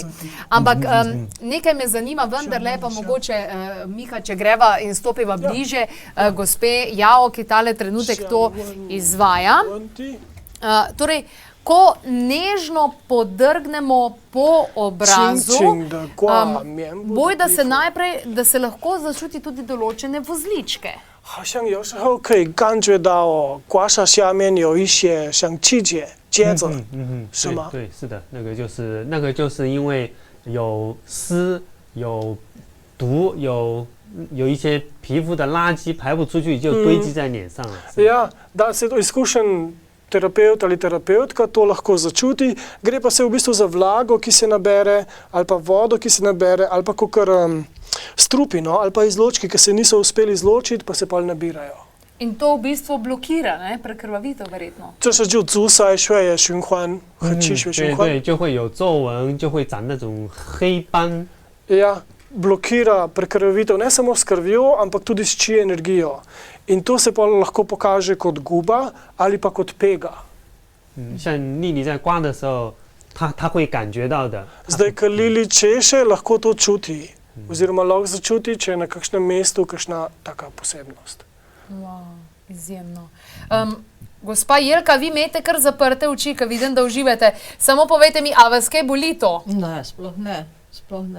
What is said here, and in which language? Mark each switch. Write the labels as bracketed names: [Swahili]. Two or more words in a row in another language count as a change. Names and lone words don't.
[Slovenian] Ampak nekaj me zanima, vendarle pa mogoče, Miha, če greva in stopiva bliže, gospe Yao, ki tale trenutek to izvaja. Torej, ko nežno podrgnemo po obrazu, boj, da se lahko začuti tudi določene vozličke. [Chinese] 好像有时候可以感觉到刮痧下面有一些像气结结子，是吗？对，是的，那个就是因为有湿、有毒、有一些皮肤的垃圾排不出去，就堆积在脸上了。 [Slovenian] Ja, da se to izkušen terapeut ali terapeutka to lahko začuti, gre pa se v bistvu za vlago, ki se nabere, ali pa vodo, ki se nabere, ali pa kakor strupino, ali pa izločki, ki se niso uspeli izločiti, pa se pa nabirajo. In to v bistvu blokira, ne? Prekrvavitev verjetno. [Chinese] 这是就阻塞血液循环和气血循环。对，就会有皱纹，就会长那种黑斑。 [Slovenian] Ja, blokira prekrvavitev ne samo s krvjo, ampak tudi s či energijo. In to se pa lahko pokaže kot guba ali pa kot pega. [Chinese] 像丽丽在刮的时候，她会感觉到的。 [Slovenian] Zdaj, ko Lili češe, lahko to čuti. Oziroma lahko začuti, če je na kakšnem mestu kakšna taka posebnost. Wow, izjemno. Gospa Jelka, vi imate kar zaprte oči, ko vidim, da uživate. Samo povejte mi, a vas kaj boli to? Ne, sploh ne.